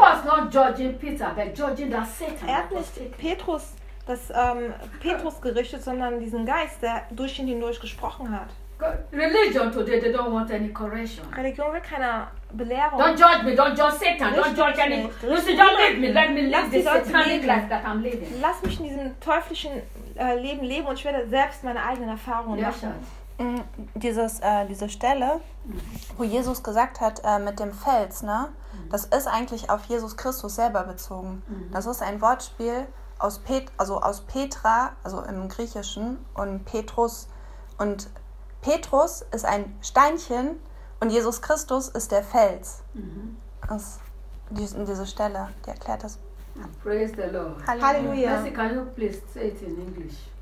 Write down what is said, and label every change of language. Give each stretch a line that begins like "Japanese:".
English: Was not judging Peter, but judging the Satan.
German: Er hat nicht Petrus das Petrus gerichtet, sondern diesen Geist, der durch ihn hindurch gesprochen hat.
English: Religion today, they don't want any correction.
German: Religion will keine Belehrung.
English: Don't judge me, don't judge Satan, don't judge any. Listen, don't leave me, let me live this satanic life that I'm living.
German: Lass mich in diesem teuflischen Leben leben und ich werde selbst meine eigenen Erfahrungen machen. Diese Stelle, wo Jesus gesagt hat, mit dem Fels, ne? Das ist eigentlich auf Jesus Christus selber bezogen. Das ist ein Wortspiel aus Petra, also im Griechischen, und Petrus. Und Petrus ist ein Steinchen und Jesus Christus ist der Fels. Diese Stelle, die erklärt das.
English: Praise the Lord.
German: Halleluja.
English: Nancy, can you please say it in English?